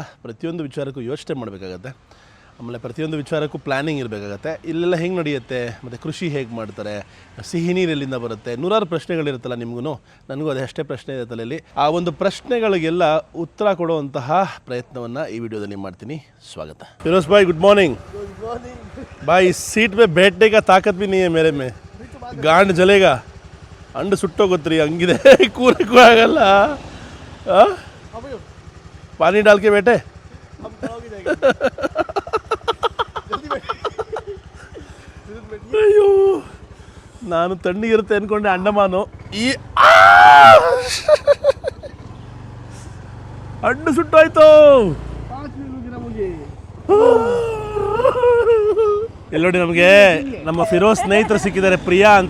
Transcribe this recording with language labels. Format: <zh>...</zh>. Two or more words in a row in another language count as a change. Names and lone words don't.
<kn>ಪ್ರತಿಯೊಂದು ವಿಚಾರಕ್ಕೂ ಯೋಚನೆ ಮಾಡಬೇಕಾಗತ್ತೆ. ಆಮೇಲೆ ಪ್ರತಿಯೊಂದು ವಿಚಾರಕ್ಕೂ ಪ್ಲ್ಯಾನಿಂಗ್ ಇರಬೇಕಾಗತ್ತೆ. ಇಲ್ಲೆಲ್ಲ ಹೆಂಗೆ ನಡೆಯುತ್ತೆ, ಮತ್ತು ಕೃಷಿ ಹೇಗೆ ಮಾಡ್ತಾರೆ, ಸಿಹಿ ನೀರು ಎಲ್ಲಿಂದ ಬರುತ್ತೆ, ನೂರಾರು ಪ್ರಶ್ನೆಗಳಿರುತ್ತಲ್ಲ ನಿಮಗೂ, ನನಗೂ ಅಷ್ಟೇ ಪ್ರಶ್ನೆ ಇದೆ ತಲೆಯಲ್ಲಿ. ಆ ಒಂದು ಪ್ರಶ್ನೆಗಳಿಗೆಲ್ಲ ಉತ್ತರ ಕೊಡುವಂತಹ ಪ್ರಯತ್ನವನ್ನು ಈ ವಿಡಿಯೋದಲ್ಲಿ ಮಾಡ್ತೀನಿ. ಸ್ವಾಗತ. ಫಿರೋಜ್ ಭಾಯ್,</kn> <en>good morning.</en> <hi>भाई सीट पे बैठने का ताकत भी नहीं है मेरे में. गांड जलेगा,</hi> <kn>ಅಂಡ ಸುಟ್ಟೋಗುತ್ತೆ ರೀ, ಹಂಗಿದೆ. ಕೂರಕ್ಕೂ ಆಗಲ್ಲ.</kn> <hi>पानी डाल के बैठे.</hi> <kn>ಅಯ್ಯೋ, ನಾನು ತಣ್ಣಗಿರುತ್ತೆ ಅಂದ್ಕೊಂಡೆ ಅಂಡಮಾನು. ಈ ಹಣ್ಣು ಸುಟ್ಟೋಯ್ತು. ಇಲ್ಲಿ ನೋಡಿ, ನಮಗೆ ನಮ್ಮ ಫಿರೋಜ್ ಸ್ನೇಹಿತರು ಸಿಕ್ಕಿದ್ದಾರೆ, ಪ್ರಿಯಾ ಅಂತ.</kn>